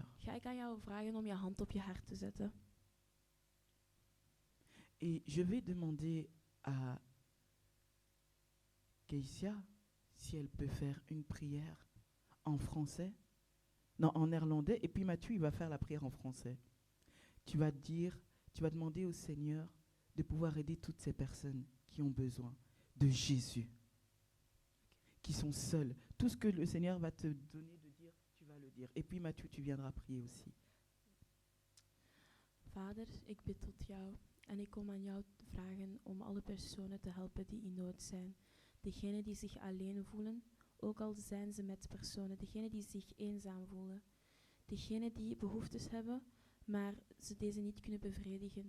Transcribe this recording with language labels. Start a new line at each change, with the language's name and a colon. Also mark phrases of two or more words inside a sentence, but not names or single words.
Dutch: ga ik aan jou vragen om je hand op je hart te zetten.
French: Et je vais demander à Keïsia si elle peut faire une prière en français, non, en néerlandais, et puis Mathieu, il va faire la prière en français. Tu vas demander au Seigneur de pouvoir aider toutes ces personnes qui ont besoin de Jésus, qui sont seules. Tout ce que le Seigneur va te donner de dire, tu vas le dire. Et puis Mathieu, tu viendras prier aussi.
Dutch: Vader, ik bid tot jou en ik kom aan jou te vragen om alle personen te helpen die in nood zijn. Degenen die zich alleen voelen, ook al zijn ze met personen. Degenen die zich eenzaam voelen. Degenen die behoeftes hebben, maar ze deze niet kunnen bevredigen.